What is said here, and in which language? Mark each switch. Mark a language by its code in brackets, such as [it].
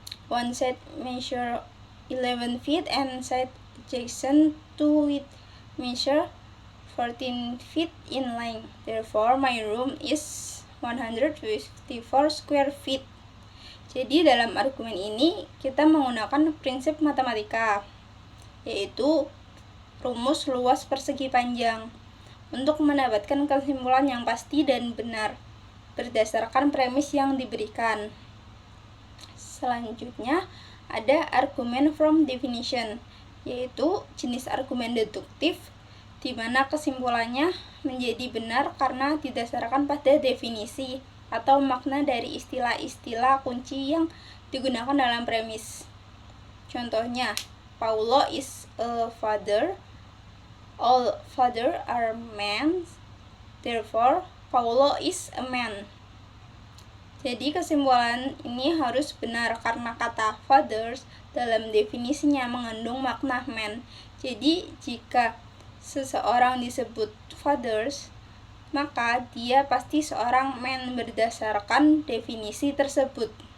[en] One side measure 11 feet and side adjacent to it measure 14 feet in length. Therefore, my room is 154 square feet. [id] Jadi dalam argumen ini kita menggunakan prinsip matematika, yaitu rumus luas persegi panjang, untuk mendapatkan kesimpulan yang pasti dan benar berdasarkan premis yang diberikan. Selanjutnya ada argument from definition, yaitu jenis argumen deduktif di mana kesimpulannya menjadi benar karena didasarkan pada definisi atau makna dari istilah-istilah kunci yang digunakan dalam premis. Contohnya, [en] Paulo is a father, all fathers are men, therefore Paulo is a man. [id] Jadi kesimpulan ini harus benar karena kata fathers dalam definisinya mengandung makna man. Jadi jika seseorang disebut fathers, maka dia pasti seorang man berdasarkan definisi tersebut.